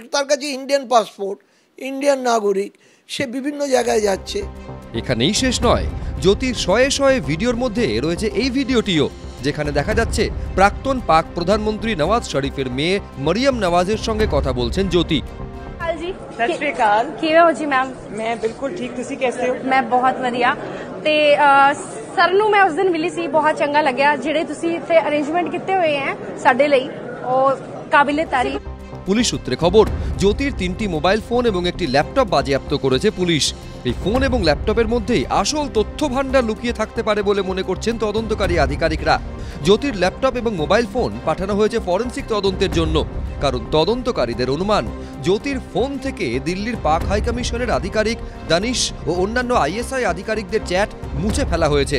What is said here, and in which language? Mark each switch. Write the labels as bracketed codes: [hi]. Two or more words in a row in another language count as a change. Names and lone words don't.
[bn] তার কাছে ইন্ডিয়ান পাসপোর্ট, ইন্ডিয়ান নাগরিক, সে বিভিন্ন জায়গায় যাচ্ছে। এখানেই শেষ নয়, জ্যোতির শয়ে শয়ে ভিডিওর মধ্যে রয়েছে এই ভিডিওটিও, যেখানে দেখা যাচ্ছে প্রাক্তন পাক প্রধানমন্ত্রী নওয়াজ শরীফের মেয়ে মরিয়ম নওয়াজের সঙ্গে কথা বলছেন জ্যোতি। [pa] ਸਤਿ ਸ਼੍ਰੀ ਅਕਾਲ, ਕਿਵੇਂ ਹੋ ਜੀ ਮੈਮ? ਮੈਂ ਬਿਲਕੁਲ ਠੀਕ, ਤੁਸੀਂ [hi] कैसे हो? मैं बहुत [pa] ਵਧੀਆ। ਤੇ ਸਰ ਨੂੰ ਮੈਂ ਉਸ ਦਿਨ ਮਿਲੀ ਸੀ, ਬਹੁਤ ਚੰਗਾ ਲੱਗਿਆ। ਜਿਹੜੇ ਤੁਸੀਂ ਇੱਥੇ ਅਰੇਂਜਮੈਂਟ ਕੀਤੇ ਹੋਏ ਹੈ ਸਾਡੇ ਲਈ, ਉਹ ਕਾबिले तारीफ। [bn] পুলিশ সূত্রে খবর, জ্যোতির 3টি মোবাইল ফোন এবং একটি ল্যাপটপ বাজেয়াপ্ত করেছে পুলিশ। এই ফোন এবং ল্যাপটপের মধ্যেই আসল তথ্য ভান্ডার লুকিয়ে থাকতে পারে বলে মনে করছেন তদন্তকারী আধিকারিকরা। জ্যোতির ল্যাপটপ এবং মোবাইল ফোন পাঠানো হয়েছে ফরেনসিক তদন্তের জন্য, কারণ তদন্তকারীদের অনুমান জ্যোতির ফোন থেকে দিল্লির পাক হাইকমিশনের আধিকারিক দানিশ ও অন্যান্য আইএসআই আধিকারিকদের চ্যাট মুছে ফেলা হয়েছে।